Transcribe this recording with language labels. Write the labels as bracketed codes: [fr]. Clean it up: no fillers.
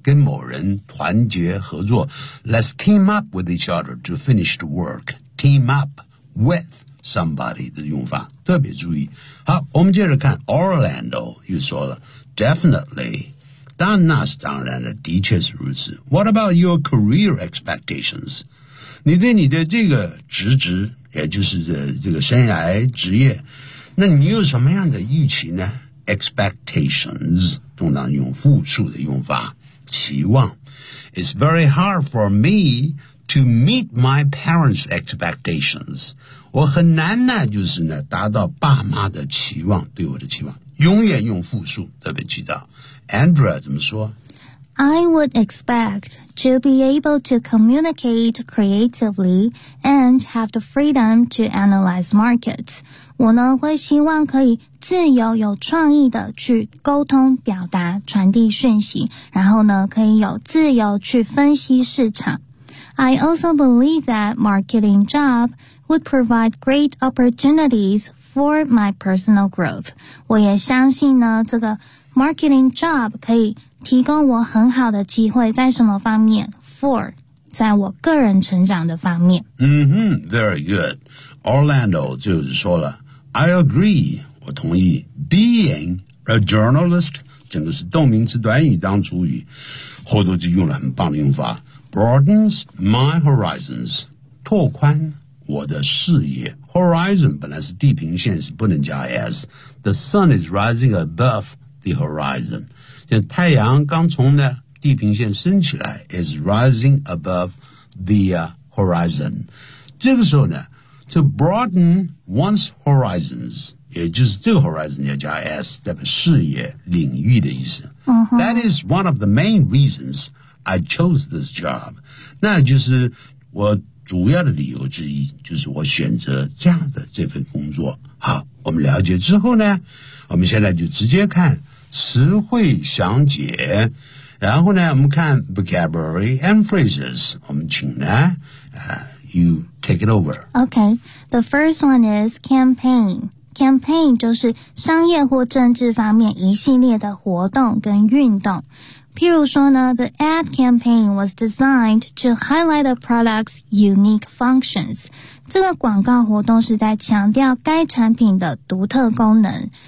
[zh] 跟某人团结合作 [en] let's team up with each other to finish the work team up with somebody [zh] 的用法特别注意好我们接着看 Orlando 又说了 [en] definitely [zh] 但那是当然的，的确是如此。 [en] What about your career expectations? [zh] 你对你的这个职职，也就是这个生涯职业，那你有什么样的预期呢？ Expectations, 通常用复数的用法，期望。 [en] It's very hard for me to meet my parents' expectations. [zh] 我很难呢，就是呢，达到爸妈的期望，对我的期望。永远用复数，特别记得。Andrea 怎么说？ [en] I would expect to be able to communicate creatively and have the freedom to analyze markets. [zh] 我呢会希望可以自由有创意的去沟通、表达、传递讯息，然后呢可以有自由去分析市场。 [en] I also believe that marketing job would provide great opportunities for my personal growth. [zh] 我也相信呢这个Marketing job 可以提供我很好的机会，在什么方面 ？For 在我个人成长的方面。嗯哼 ， [en] very good。 [zh] Orlando 就是说了 ， [en] I agree， [zh] 我同意。 [en] Being a journalist， [zh] 这个是动名词短语当主语，后头就用了很棒的用法 ， [en] broadens my horizons， [zh] 拓宽我的视野。 Horizon 本来是地平线，是不能加 s。 [en] The sun is rising above。 The horizon， [zh] 像太阳刚从呢地平线升起来 [en] ，is rising above the horizon。 [zh] 这个时候呢 ， [en] to broaden one's horizons， [zh] 也就是这个 horizon 要加 s， 代表视野、领域的意思。 [en] Uh-huh. That is one of the main reasons I chose this job。 [zh] 那就是我主要的理由之一，就是我选择这样的这份工作。好，我们了解之后呢，我们现在就直接看词汇详解，然后呢，我们看 [en] vocabulary and phrases。 [zh] 我们请呢， [en] you take it over. Okay, the first one is campaign. [zh] Campaign 就是商业或政治方面一系列的活动跟运动。譬如说呢 [en] ，the ad campaign was designed to highlight the product's unique functions。 [zh] 这个广告活动是在强调该产品的独特功能。